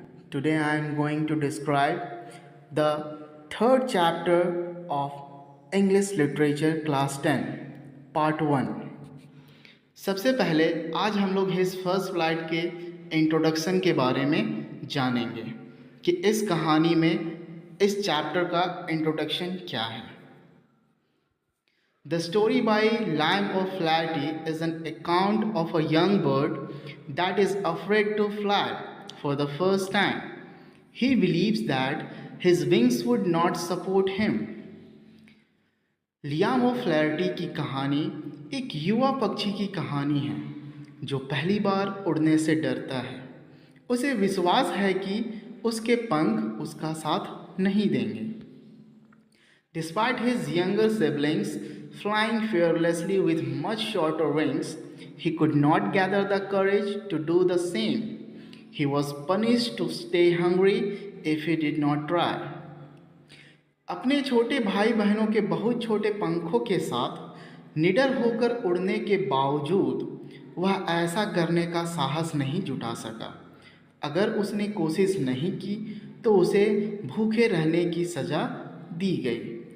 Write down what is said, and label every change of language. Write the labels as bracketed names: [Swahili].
[English] Today I am going to describe the third chapter of English Literature Class 10 Part 1. [Hindi] सबसे पहले आज हम लोग हिज फर्स्ट फ्लाइट के इंट्रोडक्शन के बारे में जानेंगे कि इस कहानी में इस चैप्टर का इंट्रोडक्शन क्या है. [English] The story by Lime of Flaherty is an account of a young bird that is afraid to fly for the first time. He believes that his wings would not support him. [Hindi] Liam of फ्लैरिटी की कहानी एक युवा पक्षी की कहानी है जो पहली बार उड़ने से डरता है. उसे विश्वास है कि उसके पंख उसका साथ नहीं देंगे. [English] Despite his younger siblings flying fearlessly with much shorter wings, he could not gather the courage to do the same. He was punished to stay hungry if he did not try. [Hindi] अपने छोटे भाई बहनों के बहुत छोटे पंखों के साथ निडर होकर उड़ने के बावजूद वह ऐसा करने का साहस नहीं जुटा सका. अगर उसने कोशिश नहीं की तो उसे भूखे रहने की सज़ा दी गई.